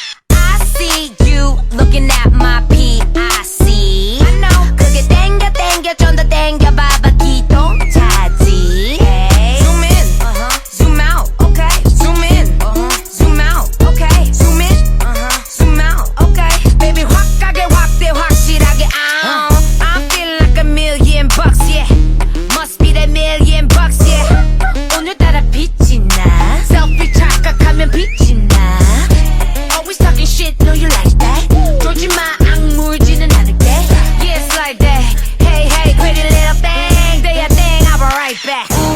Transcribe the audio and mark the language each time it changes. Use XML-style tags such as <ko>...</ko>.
<en>I see you looking at my PIC. I know.</en> <ko>그게 땡겨 좀 더 땡겨봐봐 기동 타지.</ko> <en>Zoom in, zoom out, okay. Zoom in, zoom out, okay. Zoom in, zoom out, okay. Baby</en> <ko>확 가게 확대 확실하게</ko> <en>I'm feeling like $1,000,000, yeah. Must be that $1,000,000, yeah.</en> <ko>오늘따라 빛이 나. Selfie 착각하면 빛이 나.</ko> <en>Always talking shit, know you like that.</en> <ko>쫄지 마, 악물지는 않을게.</ko> <en>Yeah, it's like that. Hey, hey, pretty little thing. Day a thing, I'll be right back.</en>